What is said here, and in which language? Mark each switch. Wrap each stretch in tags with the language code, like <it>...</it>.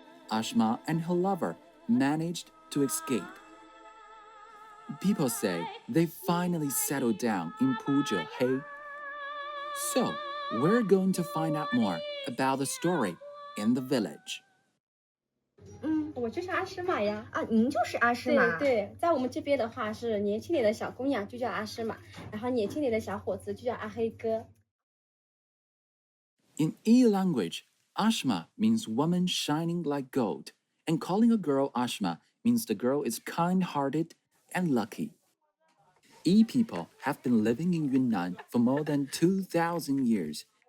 <en>Ashma and her lover managed to escape. People say they finally settled down in Puzhehai. So, we're going to find out more about the story in the village.</en> <zh>我就是阿诗玛呀！啊，您就是阿诗玛。对，在我们这边的话是年轻点的小姑娘就叫阿诗玛，然后年轻点的小伙子就叫阿黑哥。</zh> <en>In E language, Ashma means woman shining like gold, and calling a girl Ashma means the girl is kind-hearted and lucky. E people have been living in Yunnan for more than 2,000 years.</en>